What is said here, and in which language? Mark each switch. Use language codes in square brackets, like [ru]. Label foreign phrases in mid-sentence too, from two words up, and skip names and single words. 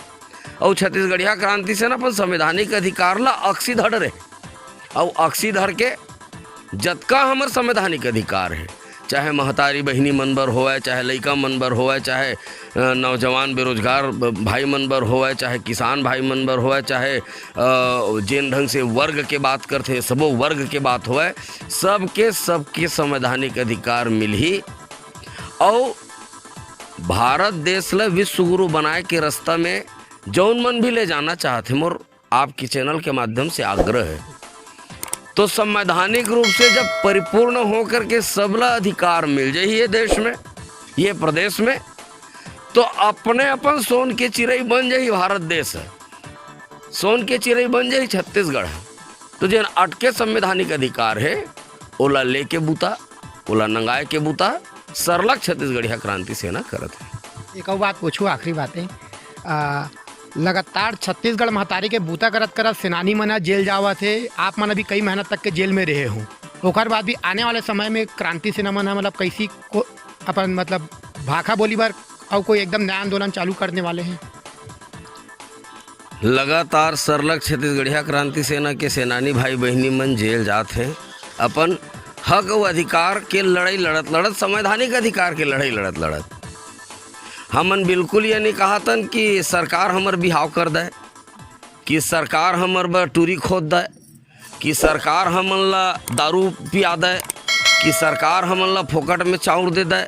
[hne] और छत्तीसगढ़िया क्रांति सेना अपन संवैधानिक अधिकार ला अक्सी धड़ रहे, और अक्सी धर के जतका हमर संवैधानिक अधिकार है, चाहे महतारी बहिनी मनबर होए, चाहे लइका मनबर होए, चाहे नौजवान बेरोजगार भाई मनबर होए, चाहे किसान भाई मनबर होए, चाहे जिन ढंग से वर्ग के बात करते सबो वर्ग के बात होए, सबके संवैधानिक अधिकार मिल ही। और भारत देश ला विश्व गुरु बनाए के रास्ता में जौन मन भी ले जाना चाहते, मोर आपके चैनल के माध्यम से आग्रह है, तो संवैधानिक रूप से जब परिपूर्ण होकर के सबला अधिकार मिल जाए ये देश में, ये प्रदेश में, तो अपने अपन सोन के चिड़ई बन जाए भारत देश है, सोन के चिड़ई बन जाए छत्तीसगढ़ है। तो जिन अटके संवैधानिक अधिकार है ओला लेके बूता, ओला नंगाए के बूता सरलग छत्तीसगढ़िया क्रांति सेना करत है। एक और बात पूछूँ, आखिरी बातें, लगातार छत्तीसगढ़ महतारी के बूता करत करत सेनानी मना जेल जावा थे, आप मन अभी कई महीना तक के जेल में रहे हो, ओकर बाद भी आने वाले समय में क्रांति सेना मना मतलब कैसी को अपन मतलब भाखा बोली बार और कोई एकदम नया आंदोलन चालू करने वाले हैं? लगातार सरलग छत्तीसगढ़िया क्रांति सेना के सेनानी भाई बहनी मन जेल जाते हैं, अपन हक और अधिकार के लड़ाई लड़त लड़त, संवैधानिक अधिकार के लड़ाई लड़त लड़त हमन बिल्कुल ये नहीं कहतन कि सरकार हमर बिहाव कर दे, कि सरकार हमर बर टूरी खोद दे, कि सरकार हमन ला दारू पिया दे, कि सरकार हमन ला फोकट में चाउर दे दे।